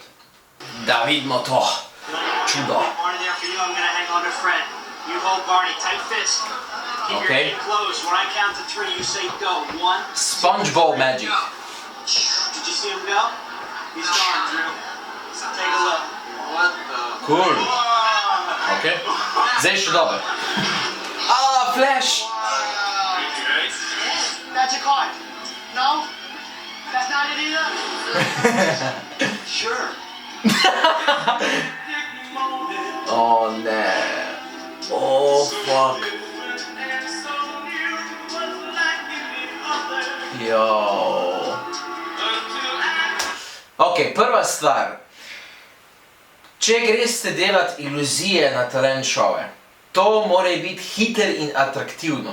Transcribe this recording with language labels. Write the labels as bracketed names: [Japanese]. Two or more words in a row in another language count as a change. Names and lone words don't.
[Slovenian] Da vidimo to. Čudo. Ok. SpongeBob Magic. Cool. Ok. Zdaj še dober. Flash! [English] That's a card. No? That's not it either? Sure. [Slovenian] Oh ne. [English] Oh fuck. [Slovenian] Jo. Ok, prva stvar. Če greste delati iluzije na talent šove, to mora biti hiter in atraktivno.